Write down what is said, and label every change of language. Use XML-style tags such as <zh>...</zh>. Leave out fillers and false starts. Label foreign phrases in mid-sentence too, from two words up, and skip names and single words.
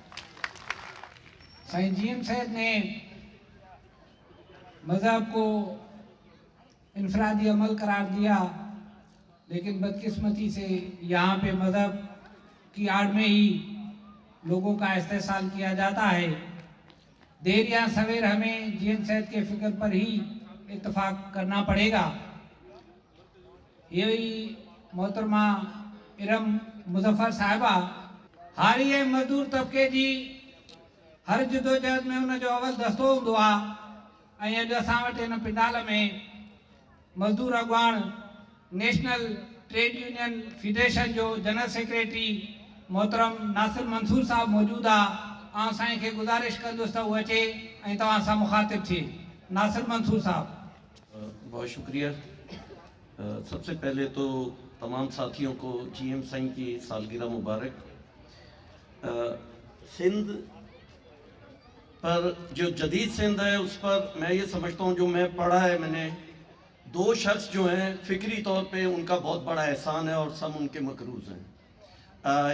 <ur>سائیں جی ایم سید نے مذہب کو انفرادی عمل قرار دیا، لیکن بدقسمتی سے یہاں پہ مذہب کی آڑ میں ہی لوگوں کا استحصال کیا جاتا ہے۔ دیر یا سویر ہمیں جی ایم سید کے فکر پر ہی اتفاق کرنا پڑے گا۔</ur> <sd>یہی محترمہ ارم مظفر صاحبہ، حالیہ مزدور طبقے جی हर जदोजहद में उन जो अवल दस्तो हूंदो आहे। ऐं अॼु असां वटि हिन पिंडाल में मज़दूर अॻुवाण नेशनल ट्रेड यूनियन फेडरेशन जो</sd> <en>General Secretary</en> <sd>मोहतरम नासिर मंसूर साहब मौजूद आहे। ऐं साईं खे गुज़ारिश कंदुसि त उहो अचे ऐं तव्हां सां मुखातिब थिए। नासिर मंसूर साहब।</sd> <ur>بہت شکریہ. سب سے پہلے تو تمام ساتھیوں کو GM سائیں کی سالگرہ مبارک. سندھ پر جو جدید سندھ ہے اس پر میں یہ سمجھتا ہوں، جو میں پڑھا ہے میں نے، دو شخص جو ہیں فکری طور پہ ان کا بہت بڑا احسان ہے اور سب ان کے مقروض ہیں.</ur>